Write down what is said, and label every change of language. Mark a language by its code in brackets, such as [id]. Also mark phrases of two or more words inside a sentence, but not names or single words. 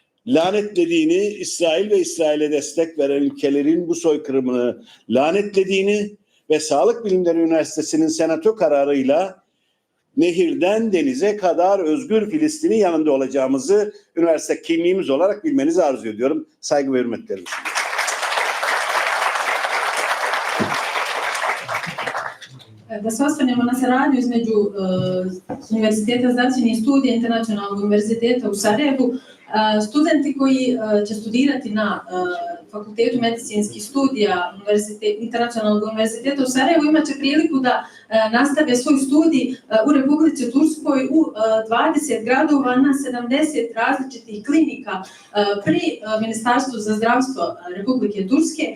[tr] lanetlediğini, İsrail ve İsrail'e destek veren ülkelerin bu soykırımını lanetlediğini ve Sağlık Bilimleri Üniversitesi'nin senato kararıyla nehirden denize kadar özgür Filistin'in yanında olacağımızı üniversite kimliğimiz olarak bilmenizi arzu ediyorum. Saygı ve hürmetlerimi sunuyorum. [bs] Da se osvrnemo na saradnju između Univerziteta zdravstvenih studija Internacionalnog univerziteta u Sarajevu. Studenti koji će studirati na Fakultetu medicinskih studija Internacionalnog univerziteta u Sarajevu imat će priliku da nastave svoj studij u Republici Turskoj u 20 gradova na 70 različitih klinika pri Ministarstvu za zdravstvo Republike Turske.